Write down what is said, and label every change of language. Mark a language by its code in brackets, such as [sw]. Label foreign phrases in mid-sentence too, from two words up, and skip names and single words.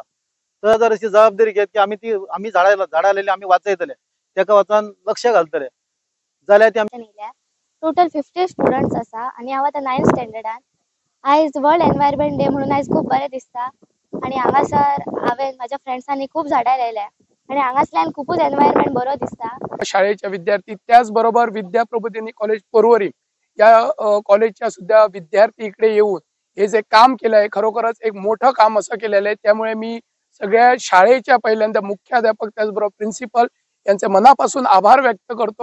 [kok] तर जर अशी जबाबदारी घेत की आमी झाडां लायली आमी वाचयतले ताका वचोन लक्ष घालतले जाल्यार ते आमी टोटल 50 स्टुडंट्स आसा आणि हांव आतां 9th स्टँडर्डान। आयज [en] World Environment Day [kok] म्हणून आयज खूब बरें दिसता आणि हांगासर हांवें म्हाज्या फ्रेंड्सांनी खूब झाडां लायल्या आणि हांगासल्यान खूपच एनवायरमेंट बरो दिसता। [mr] शाळेच्या विद्यार्थी त्याचबरोबर विद्या प्रबोधिनी कॉलेज पर्वरी या कॉलेजच्या सुद्धा विद्यार्थी इकडे येऊन हे जे काम केलं आहे खरोखरच एक मोठं काम असं केलेलं आहे। त्यामुळे मी सगळ्या शाळेच्या पहिल्यांदा मुख्याध्यापक त्याचबरोबर प्रिन्सिपल यांचे मनापासून आभार व्यक्त करतो।